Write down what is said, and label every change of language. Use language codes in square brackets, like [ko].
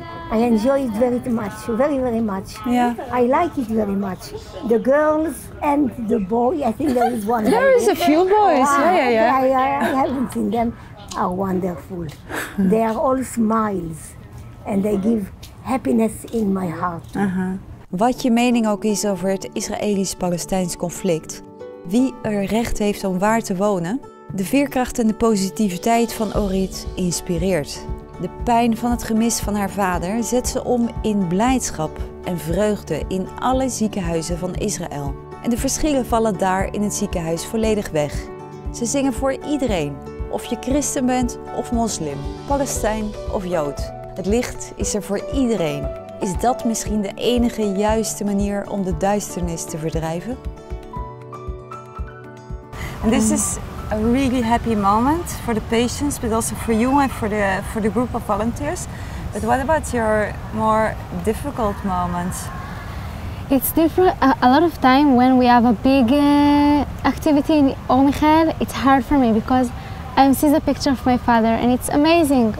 [en] I enjoy it very much, very, very much. Yeah. I like it very much. The girls and the boy, I think there is one. There is a few boys, yeah. I haven't seen them, are wonderful. They are all smiles and they give happiness in my heart. [nl] Wat je mening ook is over het Israëlisch-Palestijns conflict, wie er recht heeft om waar te wonen, de veerkracht en de positiviteit van Orit inspireert. De pijn van het gemis van haar vader zet ze om in blijdschap en vreugde in alle ziekenhuizen van Israël. En de verschillen vallen daar in het ziekenhuis volledig weg. Ze zingen voor iedereen, of je christen bent of moslim, Palestijn of Jood. Het licht is er voor iedereen. Is dat misschien de enige juiste manier om de duisternis te verdrijven? [en] And this is a really happy moment for the patients, but also for you and for the group of volunteers. But what about your more difficult moments? It's different. A lot of time when we have a big activity in Michael, it's hard for me because I see the picture of my father and it's amazing.